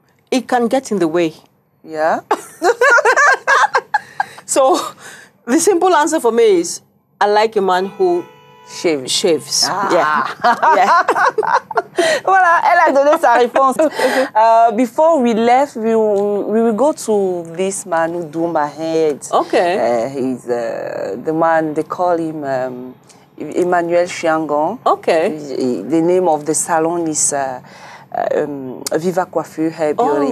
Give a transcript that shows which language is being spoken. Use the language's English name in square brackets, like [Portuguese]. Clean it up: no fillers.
[English] It can get in the way. Yeah. So the simple answer for me is I like a man who shaves. Ah. Yeah. [French] Voilà, elle a donné sa réponse. [English] Before we left, we will go to this man who do my head. Okay. He's the man, they call him Emmanuel Chiangon. Okay. The name of the salon is Viva Coiffure Hair Beauty.